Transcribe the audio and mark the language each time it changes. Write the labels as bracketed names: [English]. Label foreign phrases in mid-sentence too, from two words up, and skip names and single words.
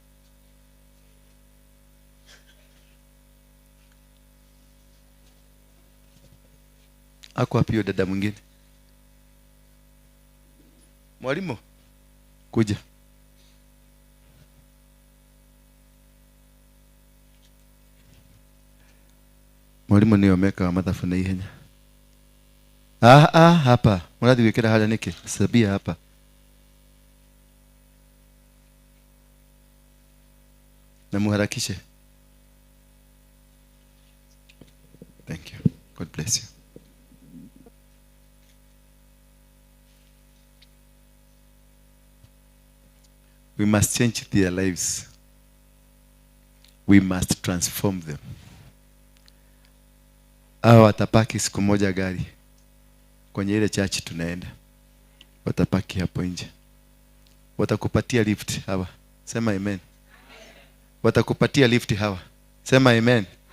[Swahili] Ako wapi huyo dada mwingine? Mwalimu, kuja. [Kikuyu] Mwalimu ni omeka wa mathafu na ihenya. [Swahili] Hapa. [Kikuyu] Murathi wikira haria niki? [Swahili] Sabia hapa. Na muharakishe. [English] Thank you. God bless you. We must change their lives. We must transform them. [Swahili] Hawa watapaki siku moja gari kwenye ile church tunaenda. Watapaki hapo nje. Watakupatia lift hawa. Sema amen. Watakupatia lift hawa. Sema amen.